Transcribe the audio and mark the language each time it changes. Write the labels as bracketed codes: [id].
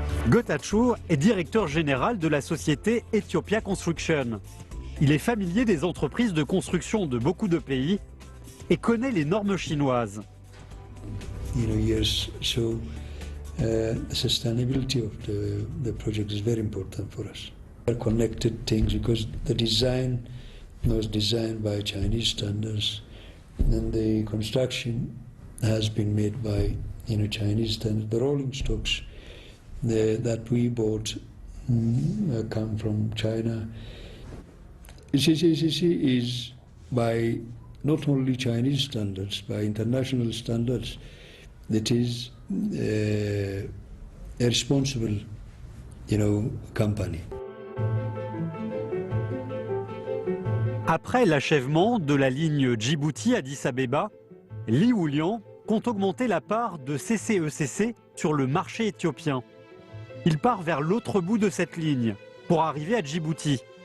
[fr] Getachew est directeur général de la société Ethiopia Construction. Il est familier des entreprises de construction de beaucoup de pays et connaît les normes chinoises. [en] Yes, so sustainability of the project is very important for us. They're connected things because the design was designed by Chinese standards, and the construction has been made by Chinese standards. The rolling stocks that we bought come from China. CCCC is by not only Chinese standards, by international standards. It is a responsible, company. [fr] Après l'achèvement de la ligne Djibouti-Addis Abeba, Li Wuliang compte augmenter la part de CCECC sur le marché éthiopien. Il part vers l'autre bout de cette ligne pour arriver à Djibouti.